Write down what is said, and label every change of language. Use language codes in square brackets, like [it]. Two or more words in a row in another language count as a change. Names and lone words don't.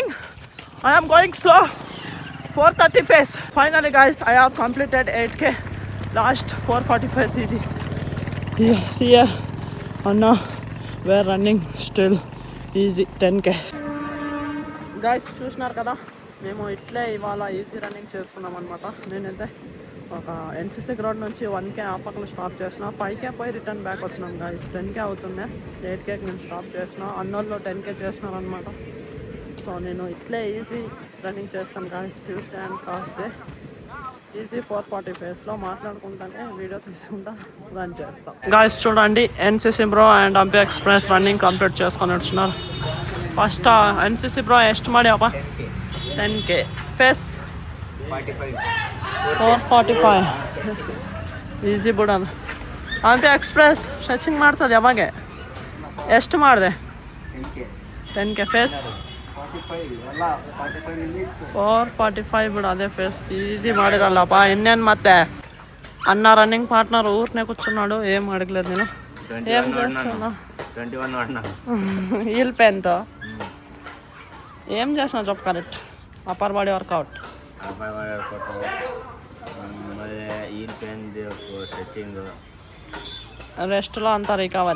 [en] I am going slow. 4:30 face. Finally guys, I have completed 8K. Last 4:40 face easy. Yeah, see here, Anna, we're running still easy 10K. Guys, [te] చూసినారు కదా, మేము ఇట్లే ఇవాళ [en] easy running [te] చేసుకున్నాం అనమాట. నేనైతే ఒక ఎన్సీసీ గ్రౌండ్ నుంచి 1K ఆ పక్కన స్టాప్ చేసిన. 5K పోయి [en] return back [te] వచ్చినాం గాయస్. 10K అవుతుండే, 8Kకి నేను స్టాప్ చేసిన. అన్నోళ్ళు 10K చేసినారనమాట. సో నేను ఇట్లే [en] easy running [te] చేస్తాను గాయస్. [en] Tuesday and Thursday easy [te] 4:40 ఫేస్లో మాట్లాడుకుంటానే వీడియో తీసుకుంటా రన్ చేస్తాం గాయస్. చూడండి, ఎన్సీసీ బ్రో అండ్ అంపే ఎక్స్ప్రెస్ [en] running complete [te] చేసుకొని వచ్చినారు. ఫస్ట్ ఎన్సీసీ బ్ರೋ [kn] ಎಷ್ಟು ಮಾಡ್ಯಾವ? 10K ಫೇಸ್ 4:45 ಈಸಿ ಬಿಡೋದು. ಅಂಪೆ ಎಕ್ಸ್ಪ್ರೆಸ್ ಸ್ಟ್ರೆಚಿಂಗ್ ಮಾಡ್ತದೆ ಯಾವಾಗ? ಎಷ್ಟು ಮಾಡಿದೆ? 10K ಫೇಸ್ 4:45 ಬಿಡು. ಅದೇ ಫೇಸ್ ఈజీ ಮಾಡಿರಲ್ಲಪ್ಪ. ಇನ್ನೇನು ಮತ್ತೆ [te] అన్న [en] running partner [te] ఊరినే కూర్చున్నాడు, ఏం అడగలేదు నేను. ఏం చేస్తున్నా? హీల్ పెన్తో ఏం చేసినా చెప్పు కరెక్ట్. [en] upper body workout, [te] రెస్ట్లో అంతా రికవరీ.